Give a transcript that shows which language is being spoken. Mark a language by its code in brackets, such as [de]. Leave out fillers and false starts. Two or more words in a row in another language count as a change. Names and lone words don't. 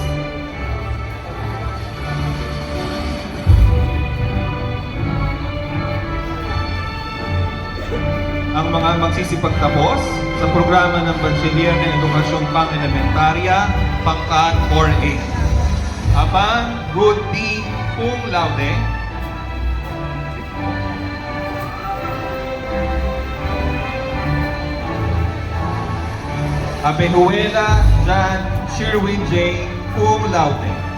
[tl] Ang mga magsisipagtapos sa programa ng Bachelier ng Edukasyong Pang-Elementarya, Pangkat 4A. Abang Root B. [la] Cum Laude. [tl] Abenuela Jan Sherwin J. [la] Cum Laude.